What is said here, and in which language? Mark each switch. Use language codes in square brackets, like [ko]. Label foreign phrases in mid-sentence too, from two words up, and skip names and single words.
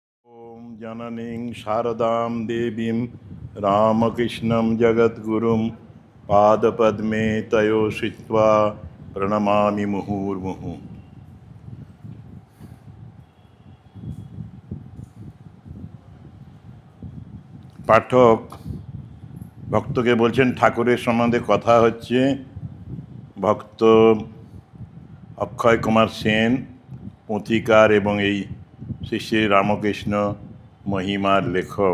[sa] ओम जननीं शारदां देवीं रामकृष्णं जगद्गुरुं पादपद्मे तयो श्रित्वा प्रणमामि मुहुर्मुहुः। [bn] পাঠক ভক্তকে বলছেন ঠাকুরের সম্বন্ধে কথা হচ্ছে। ভক্ত অক্ষয় কুমার সেন পুঁথিকার এবং এই শ্রী শ্রী রামকৃষ্ণ মহিমার লেখক।